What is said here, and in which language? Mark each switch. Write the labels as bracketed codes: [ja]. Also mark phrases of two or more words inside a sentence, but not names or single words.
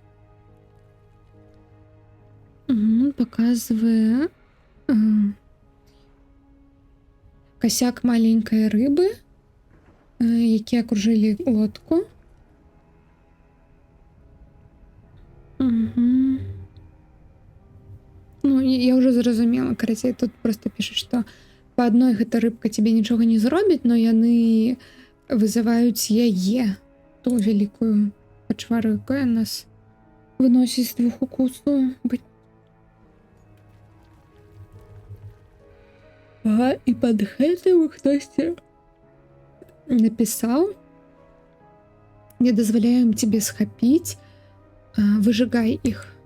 [be] Показывае [ru] косяк маленькой рыбы, [be] які акружылі лодку. [ru] Ну, я уже [be] зразумела, карацей, тут просто [ru] пишет, что по одной [be] гэта рыбка тебе нічога не зробіць, но яны вызываюць яе, ту вялікую пачвару, якая нас выносіць з 2 укусу. І пад гэтым хтосьці напісаў: не дазваляем тебе схапіць, выжигай іх.